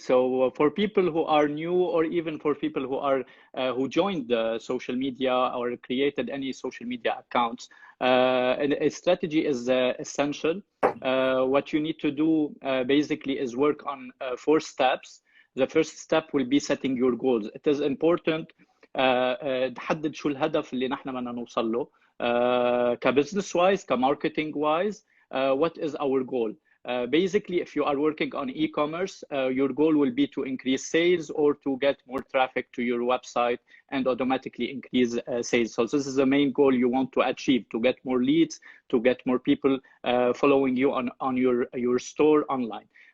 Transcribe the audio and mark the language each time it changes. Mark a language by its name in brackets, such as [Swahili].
[English] So for people who are new, or even for people who are who joined the social media or created any social media accounts, a strategy is essential. What you need to do basically is work on 4 steps. The first step will be setting your goals. It is important [Arabic] تحدد شو الهدف اللي نحن بدنا نوصل له [English] كbusiness wise, كmarketing wise. What is our goal? Basically, if you are working on e-commerce, your goal will be to increase sales or to get more traffic to your website and automatically increase sales. So this is the main goal you want to achieve, to get more leads, to get more people following you on your store online.